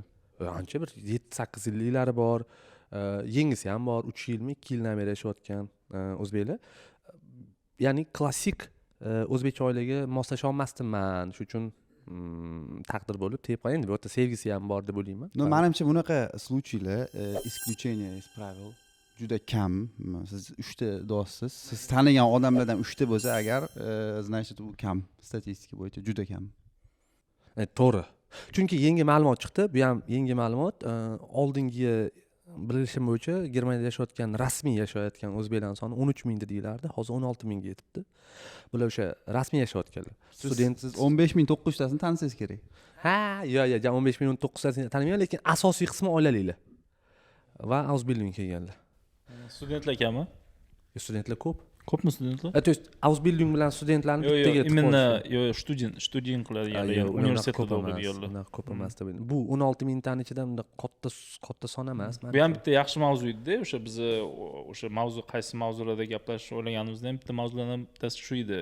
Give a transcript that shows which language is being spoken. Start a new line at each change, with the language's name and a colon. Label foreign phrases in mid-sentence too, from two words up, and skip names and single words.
Uzbek: Ancha bir 7-8 yillari bor. Yengisi ham bor, 3 yilmi, 2 yildan beri yashayotgan o'zbeklar. Ya'ni klassik o'zbekcha oilaga moslasha olmasdim men. Shuning uchun taqdir bo'lib tegib qolgan. Bu yerda sevgisi ham bor deb o'ylayman. No, menimcha bunaqa
Russian: случайlar исключение из правил
Uzbek: juda kam. Siz 3 ta do'stsiz. Siz tanigan odamlardan 3 ta bo'lsa agar, значит, u kam. Statistika bo'yicha juda kam. To'g'ri. Chunki yangi ma'lumot chiqdi. Bu ham yangi ma'lumot. Oldingi bilishim bo'yicha Germaniyada yashayotgan, rasmiy yashayotgan o'zbeklar soni 13 ming deyilardi, hozir 16 mingga yetibdi. Bular o'sha rasmiy yashayotganlar. Student siz 15,900 tasini tanisangiz kerak. Ha, yo'q, 15 ming 900 tasini tanimayman, lekin asosiy qismi oilaliklar va Ausbildung kelganlar. Studentlar kammi? Studentlar ko'p. Ko'pmi studentlar?
Russian: То есть
Uzbek: Ausbildung bilan studentlarni Yo'q, bittaga imенно student qiladiganlar, yo'q, universitetda o'qiydiganlar. unaqa ko'p emasda. Bu 16 mingtani ichida unda katta son emas. Bu ham bitta yaxshi mavzu edi-da, o'sha biz o'sha mavzu qaysi mavzularda gaplashishni o'ylaganimizda ham bitta mavzulardan bittasi shu edi.